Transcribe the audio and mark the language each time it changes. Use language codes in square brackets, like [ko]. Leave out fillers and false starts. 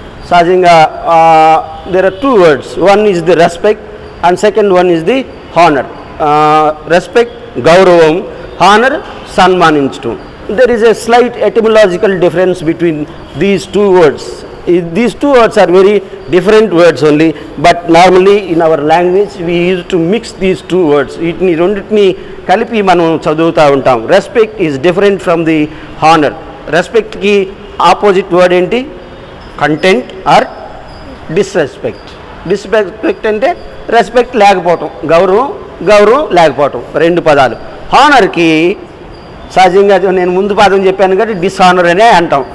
[en] సహజంగా there are 2 words. One is the respect and second one is the honor. [te] Respect గౌరవం, honor సన్మానించడం. [en] There is a slight etymological difference between these 2 words. These 2 words are very different words only, but normally in our language we used to mix these 2 words. [te] వీటిని రెండింటిని కలిపి మనం చదువుతూ ఉంటాం. [en] Respect is different from the honor. Respectకి [te] opposite word ఏంటి? Content or disrespect. Disrespect అంటే respect లేకపోవటం, గౌరవం లేకపోవటం, 2 పదాలు. హానర్కి సహజంగా నేను ముందు పదం చెప్పాను కాబట్టి డిస్హానర్ అనే అంటాం.